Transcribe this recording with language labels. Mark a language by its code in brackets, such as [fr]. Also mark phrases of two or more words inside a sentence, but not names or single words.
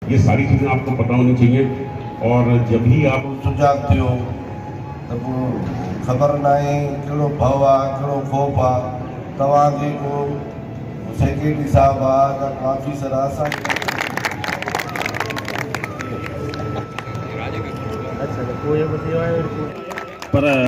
[ur] یہ ساری چیزیں آپ کو پتا ہونی چاہییں. اور جب بھی آپ [sd] सुजाग थियो [ur] تو خبر نا ہے [sd] कहिड़ो भव आहे कहिड़ो ख़ौफ़ आहे तव्हांखे को सेक्रेटरी साहब आहे या ऑफिसर आहे असांखे पर